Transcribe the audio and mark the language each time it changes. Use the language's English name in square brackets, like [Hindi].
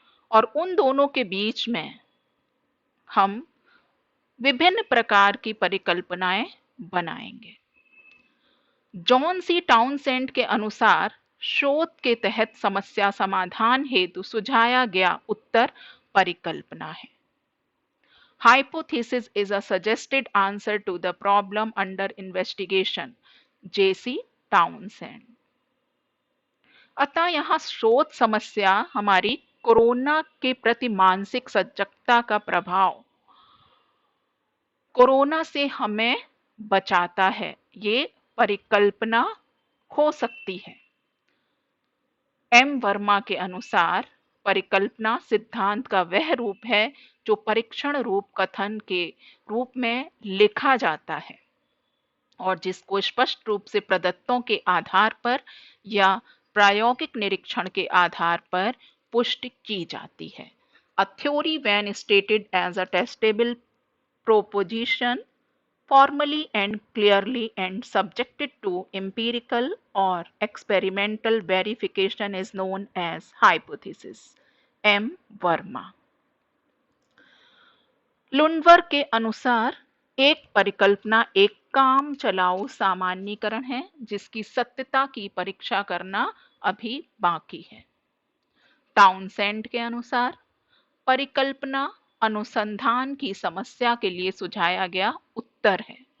[Hindi] और उन दोनों के बीच में हम विभिन्न प्रकार की परिकल्पनाएं बनाएंगे। जॉन सी टाउनसेंड के अनुसार शोध के तहत समस्या समाधान हेतु सुझाया गया उत्तर परिकल्पना है। [English] Hypothesis is a suggested answer to the problem under investigation. J.C. Townsend। [Hindi] अतः यहाँ शोध समस्या हमारी कोरोना के प्रति मानसिक सजगता का प्रभाव कोरोना से हमें बचाता है, ये परिकल्पना हो सकती है। एम वर्मा के अनुसार परिकल्पना सिद्धांत का वह रूप है जो परीक्षण रूप कथन के रूप में लिखा जाता है और जिसको स्पष्ट रूप से प्रदत्तों के आधार पर या प्रायोगिक निरीक्षण के आधार पर पुष्टि की जाती है। [English] A theory when stated as a testable proposition formally and clearly and subjected to empirical or experimental verification is known as hypothesis. [Hindi] M. Verma. लुंडवर के अनुसार एक परिकल्पना एक काम चलाऊ सामान्यीकरण है जिसकी सत्यता की परीक्षा करना अभी बाकी है। टाउनसेंड के अनुसार परिकल्पना अनुसंधान की समस्या के लिए सुझाया गया उत्तर है।